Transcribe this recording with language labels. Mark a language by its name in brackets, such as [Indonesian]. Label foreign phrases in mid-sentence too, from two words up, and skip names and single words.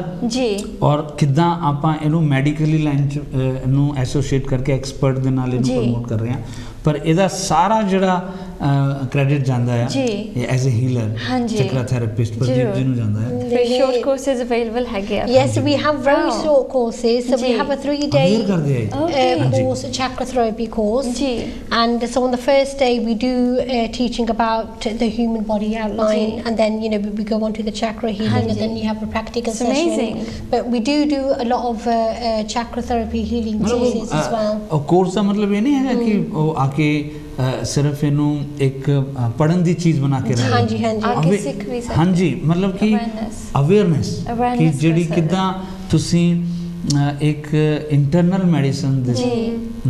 [Punjabi] ਜੀ। ਔਰ ਕਿੱਦਾਂ ਆਪਾਂ ਇਹਨੂੰ [English] medically line [Punjabi] ਚ ਨੂੰ ਐਸੋਸੀਏਟ ਕਰਕੇ ਐਕਸਪਰਟ ਦੇ ਨਾਲ ਇਹਨੂੰ ਜੀ। ਪ੍ਰਮੋਟ ਕਰ ਰਹੇ ਹਾਂ। ਪਰ ਇਹਦਾ ਸਾਰਾ ਜਿਹੜਾ ਕ੍ਰੈਡਿਟ ਜਾਂਦਾ ਆ ਜੀ। [English] As a healer, [Punjabi] ਹਾਂਜੀ। [English] chakra therapist [Punjabi] ਪ੍ਰਦੀਪ ਜੀ ਨੂੰ ਜਾਂਦਾ ਹੈ। ਫਿਰ [English] short courses available [Punjabi] ਹੈਗੇ ਆ? [English] Yes, we have very Wow. short courses. So we [Punjabi] Ji. [English] have a 3-day [Punjabi] Aware ਕਰਦੇ ਆ ਇਹ। [English] Okay. [Punjabi] ਹਾਂਜੀ। [English] course, a chakra therapy course. [Punjabi] Ji. [English] And so on the first day we do teaching about the human body outline, [Punjabi] Ji. [English] and then we go on to the chakra healing, [Punjabi] Hanji. [English] and then you have a practical It's session. amazing. But we do a lot of chakra therapy healing courses as well. [Punjabi] ਉਹ ਕੋਰਸ ਦਾ ਮਤਲਬ ਇਹ ਨਹੀਂ ਹੈਗਾ ਕਿ ਉਹ ਆ ਕੇ ਸਿਰਫ ਇਹਨੂੰ ਇੱਕ ਪੜਨ ਦੀ ਚੀਜ਼ ਬਣਾ ਕੇ ਰੱਖਣਾ। ਹਾਂਜੀ, ਹਾਂਜੀ। ਆ ਕੇ ਅਵੇ- ਸਿੱਖ ਵੀ ਸਕਦੇ। ਹਾਂਜੀ, ਮਤਲਬ ਕਿ [English] Awareness. [Punjabi] ਅਵੇਅਰਨੈਸ ਕਿ [English] Awareness [Punjabi] ਜਿਹੜੀ ਕਰ ਸਕਦੇ। ਕਿੱਦਾਂ ਤੁਸੀਂ ਇੱਕ [English] internal medicine [Punjabi] ਦੇ ਜੀ।